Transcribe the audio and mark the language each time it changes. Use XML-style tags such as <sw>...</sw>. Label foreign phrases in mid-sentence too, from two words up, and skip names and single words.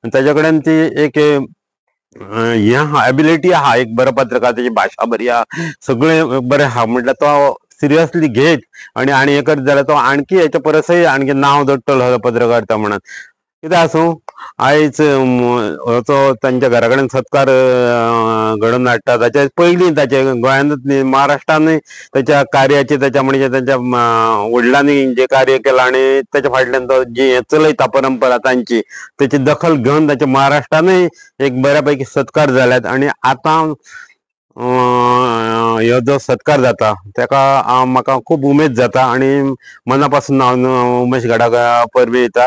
<kok>ताजे कडेन ती एक ह्या एबिलिटी हा एक बरो पत्रकार, त्याची भाषा बरी हा, सगळे बरें हा, म्हटल्यार तो सिरियसली घेत आणि हे करत जाल्यार तो आणखी हेच्या परसय आणखी नांव जोडटलो हो पत्रकार तो म्हणून. कितें आसूं, आयज तो तांच्या घरा कडेन सत्कार घडोवन हाडटा, ताचे पयलीं ताचे गोंयांतूच न्ही महाराष्ट्रानूय त्याच्या कार्याचे,</kok> <mr>त्याच्या म्हणजे त्याच्या वडिलांनी जे कार्य केलं</mr> <kok>आणि त्याच्या फाटल्यान तो जी हे चलयता परंपरा तांची, त्याची दखल घेवन ताच्या महाराष्ट्रानूय एक बऱ्यापैकी सत्कार जाल्यात. आणि आतां ह्यो जो सत्कार जाता तेका म्हाका खूब उमेद जाता आणि मनापासून हांव उमेश गाडाक परबी दिता.</kok>